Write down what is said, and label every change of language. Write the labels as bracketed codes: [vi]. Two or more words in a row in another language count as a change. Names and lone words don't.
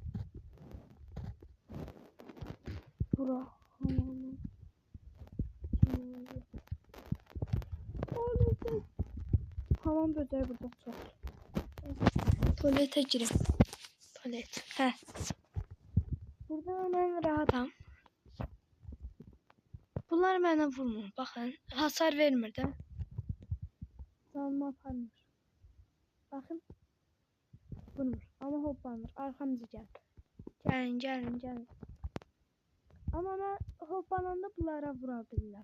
[az] Bura. [tr] Hamam böceği burada çok. Tuvalete gireyim. Tuvalet. Heh. Burada ben [az] rahatam. Bunlar mənə vurmur. Baxın, hasar vermir də. Canımı aparmır. Baxın. Vurmur. Amma hoppanır. Arxamıza gəl. Gəlin. Amma mən hoppananda bunlara vura bilirəm.